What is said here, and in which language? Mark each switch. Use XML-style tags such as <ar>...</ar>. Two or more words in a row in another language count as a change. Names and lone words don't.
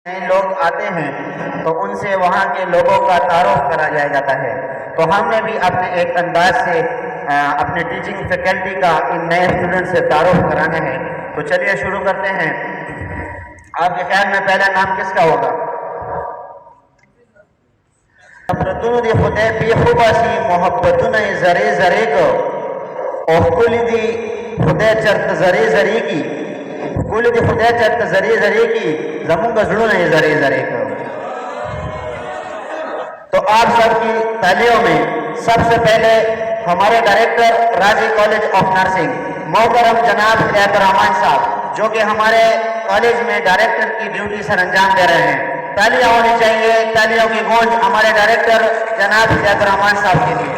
<ur>نئے لوگ آتے ہیں تو ان سے وہاں کے لوگوں کا تعارف کرا جاتا ہے، تو ہم نے بھی اپنے ایک انداز سے اپنے</ur> <en>teaching faculty</en> <ur>کا ان نئے اسٹوڈنٹ سے تعارف کرانا ہے۔ تو چلیے شروع کرتے ہیں۔ آپ کے خیال میں پہلا نام کس کا ہوگا؟</ur> <ps>نفرتونو دی خدای پیښو باسي، محبتونه یې ذرې ذرې کو، او ښکلي دي خدای چرته ذرې ذرې کی، ښکلي دي خدای چرته ذرې ذرې کی، زمونږ زړونه یې ذرې ذرې کو۔</ps> <ur>تو آپ سب کی تالیوں میں سب سے پہلے ہمارے ڈائریکٹر راضی کالج آف نرسنگ محترم جناب ہدایت الرحمان صاحب، جو کہ ہمارے کالج میں ڈائریکٹر کی ڈیوٹی سر انجام دے رہے ہیں، تالیاں ہونی چاہیے، تالیوں کی گونج ہمارے ڈائریکٹر جناب ہدایت الرحمان صاحب کے لیے۔</ur>